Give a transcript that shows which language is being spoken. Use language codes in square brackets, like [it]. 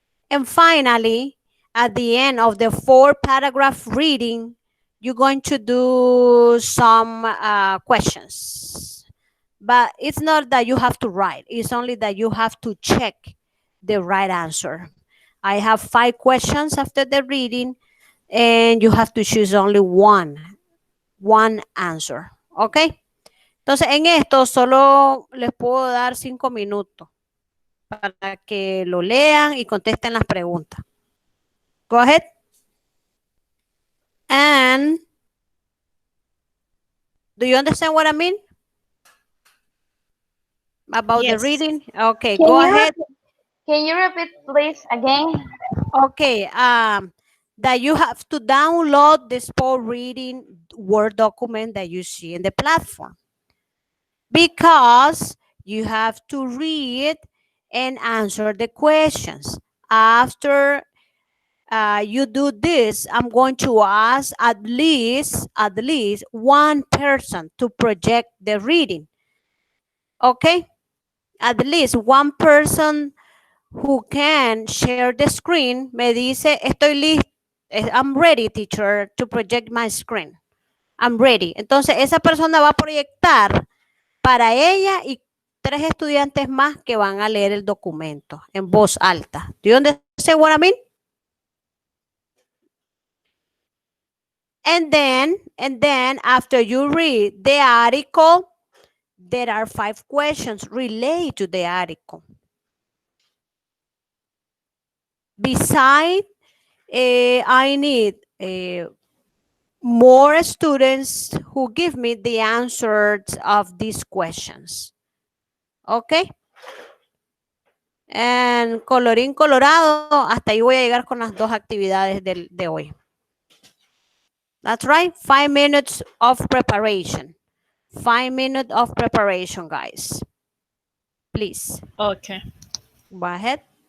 [en] And finally, at the end of the 4 paragraph reading, you're going to do some questions. But it's not that you have to write. It's only that you have to check the right answer. I have 5 questions after the reading, and you have to choose only one answer. Okay? [es] Entonces, en esto solo les puedo dar 5 minutos para que lo lean y contesten las preguntas. [en] Go ahead. And do you understand what I mean? About the Yes. reading? Okay, Can go you ahead. Can you repeat, please, again? Okay, that you have to download the sport reading Word document that you see in the platform. Because you have to read and answer the questions. After you do this, I'm going to ask at least one person to project the reading. Okay? At least one person who can share the screen [es] me dice, estoy listo, [en] I'm ready, teacher, to project my screen. I'm ready. [es] Entonces, esa persona va a proyectar para ella y 3 estudiantes más que van a leer el documento en voz alta. [en] Do you understand what I mean? And then after you read the article, there are 5 questions related to the article. Besides, I need more students who give me the answers of these questions. Okay? [es] And colorín colorado, hasta ahí voy a llegar con las 2 actividades de hoy. [en] That's right, 5 minutes of preparation. 5 minutes of preparation, guys. Please. Okay. Go ahead.